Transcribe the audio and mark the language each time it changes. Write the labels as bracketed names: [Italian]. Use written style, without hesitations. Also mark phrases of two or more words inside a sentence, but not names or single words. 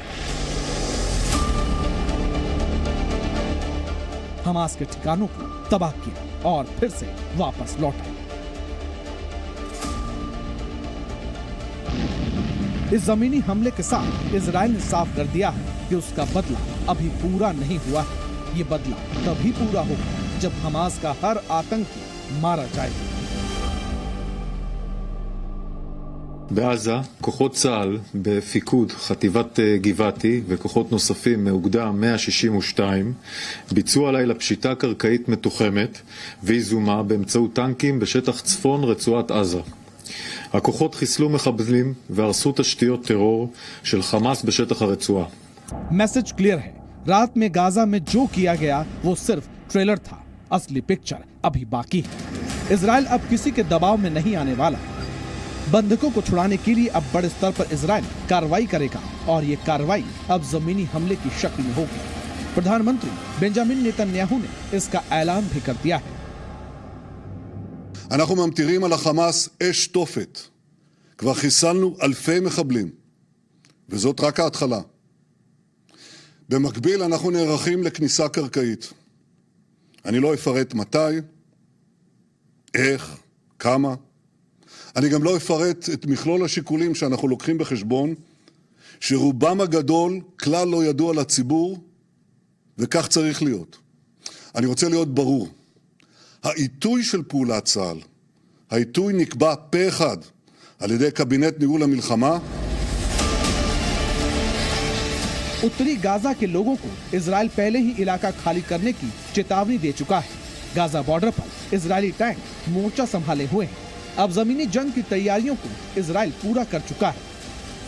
[Hindi] हमास के ठिकानों को तबाह किया और फिर से वापस लौट आए। इस जमीनी हमले के साथ इजराइल ने साफ कर दिया है कि उसका बदला अभी पूरा नहीं हुआ है। ये बदला तभी पूरा होगा जब हमास का हर आतंकी मारा जाएगा। [Hebrew] בעזה, כוחות צה"ל בפיקוד חטיבת גבעתי וכוחות נוספים מאוגדה 162 ביצעו הלילה פשיטה קרקעית מתוחמת ויזומה באמצעות טנקים בשטח צפון רצועת עזה. הכוחות חיסלו מחבלים והרסו תשתיות טרור של חמאס בשטח הרצועה. [English] message clear [Hindi] है। रात में गाजा में जो किया गया वो सिर्फ ट्रेलर था, असली पिक्चर अभी बाकी है। इजराइल अब किसी के दबाव में नहीं आने वाला। बंधकों को छुड़ाने के लिए अब बड़े स्तर पर इजराइल कार्रवाई करेगा और ये कार्रवाई अब जमीनी हमले की शक्ल में होगी। प्रधानमंत्री बेंजामिन नेतन्याहू ने इसका ऐलान भी कर दिया है। [Hebrew] אנחנו ממטירים על החמאס אש תופת. כבר חיסלנו אלפי מחבלים, וזאת רק ההתחלה. במקביל אנחנו נערכים לכניסה קרקעית. אני לא אפרט מתי, איך, כמה. אני גם לא אפרט את מכלול השיקולים שאנחנו לוקחים בחשבון, שרובם הגדול כלל לא ידוע לציבור, וכך צריך להיות. אני רוצה להיות ברור. העיתוי של פעולת צה"ל, העיתוי נקבע פה אחד על ידי קבינט ניהול המלחמה. [Hindi] उत्तरी गाजा के लोगों को इजराइल पहले ही इलाका खाली करने की चेतावनी दे चुका है। गाजा बॉर्डर पर इजरायली टैंक मोर्चा संभाले हुए हैं। अब जमीनी जंग की तैयारियों को इजराइल पूरा कर चुका है।